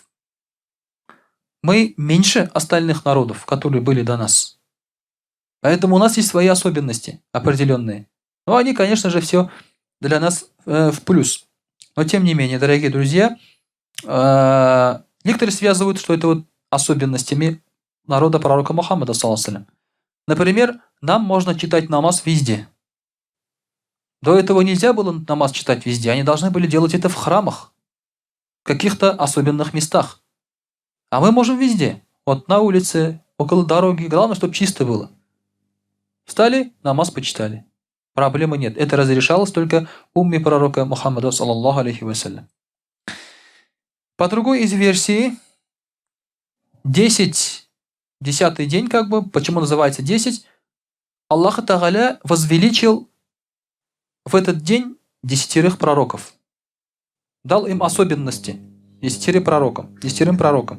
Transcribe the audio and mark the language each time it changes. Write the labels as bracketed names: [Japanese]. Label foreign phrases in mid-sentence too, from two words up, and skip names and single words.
[Russian] Мы меньше остальных народов, которые были до нас. Поэтому у нас есть свои особенности определенные. Но они, конечно же, все для нас в плюс. Но тем не менее, дорогие друзья, некоторые связывают, что это вот особенностями народа пророка Мухаммада, [Arabic] صلى الله عليه وسلم. [Russian] Например, нам можно читать намаз везде. До этого нельзя было намаз читать везде. Они должны были делать это в храмах, в каких-то особенных местах. А мы можем везде. Вот на улице, около дороги. Главное, чтобы чисто было. Встали, намаз почитали. Проблемы нет. Это разрешалось только умме пророка Мухаммада, [Arabic] صلى الله عليه وسلم. [Russian] По другой из версий, 10-й день, как бы, почему называется 10, [Arabic] الله تعالى [Russian] возвеличил в этот день 10 пророков. дал им особенности, 10 пророкам, 10 пророкам.